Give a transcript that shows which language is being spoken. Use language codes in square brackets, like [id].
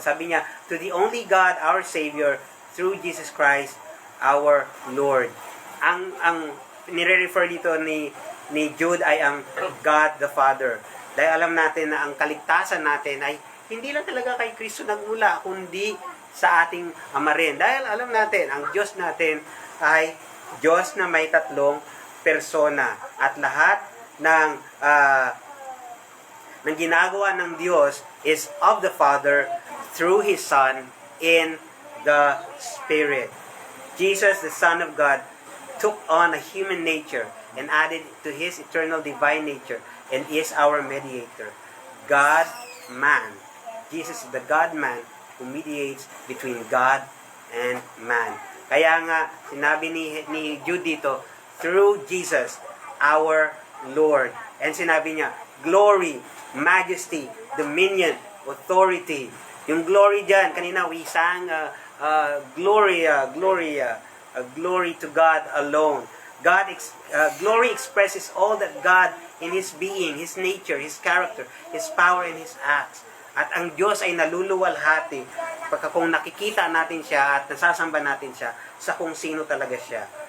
[tl] Sabi niya, [en] to the only God, our Savior, through Jesus Christ, our Lord. [tl] Ang nire-refer dito ni Jude ay ang God the Father. Dahil alam natin na ang kaligtasan natin ay hindi lang talaga kay Kristo nagmula, kundi sa ating Ama rin. Dahil alam natin, ang Diyos natin ay Diyos na may tatlong persona. At lahat ng ginagawa ng Diyos [en] is of the Father through His Son in the Spirit. Jesus, the Son of God, took on a human nature and added to His eternal divine nature and is our mediator. God-man. Jesus is the God-man who mediates between God and man. [tl] Kaya nga, sinabi ni Jude dito, [en] through Jesus, our Lord. [tl] And sinabi niya, glory, majesty, dominion, authority. [en] Yung glory dyan, kanina we sang, Gloria, glory to God alone. Glory expresses all that God in His being, His nature, His character, His power, and His acts. [tl] At ang Diyos ay naluluwalhati pagka kung nakikita natin siya at nasasamba natin siya sa kung sino talaga siya.